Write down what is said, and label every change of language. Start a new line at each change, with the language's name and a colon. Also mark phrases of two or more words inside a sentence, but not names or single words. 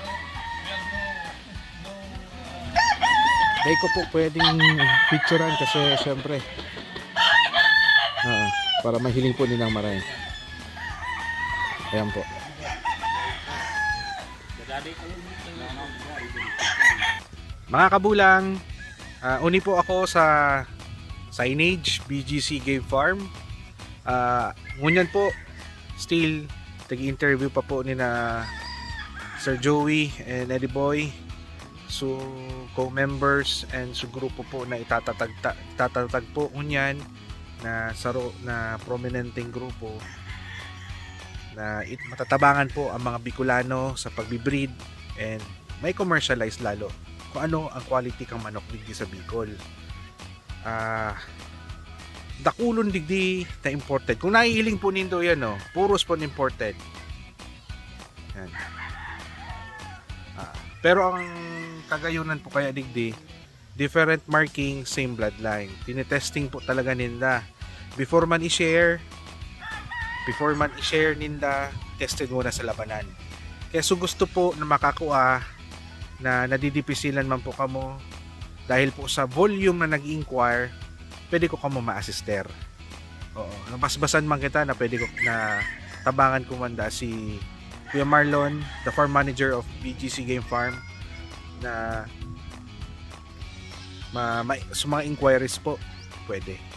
Filipino: Hindi ko po pwedeng picturean kasi syempre para mahiling po nilang marami. Ayan po.
Bikol: Mga kabulang, uni po ako sa signage BGC Game Farm. Ngunyan po still tag-interview pa po ni na Sir Joey and Eddie Boy, so co-members and so grupo po na itatatag po ngunyan na na prominenteng grupo na matatabangan po ang mga Bicolano sa pagbibreed and may commercialize lalo kung ano ang quality kang manok digdi sa Bicol. Dakulon digdi na imported. Kung naihiling po nindo yan, no, puros po imported. Yan. Pero ang kagayunan po kaya digdi,
English: different marking, same bloodline.
Filipino: Tinetesting po talaga nila.
Bikol: Before man i-share ninda, tested muna sa labanan. Kaya so gusto po na makakuha na nadidipisilan man po kamo dahil po sa volume na nag-inquire, pwede ko kamo ma-assister. Oo, nabasbasan man kita na pwede ko na tabangan ko manda si Kuya Marlon,
English: the farm manager of BGC Game Farm,
Bikol: na sa mga inquiries po pwede.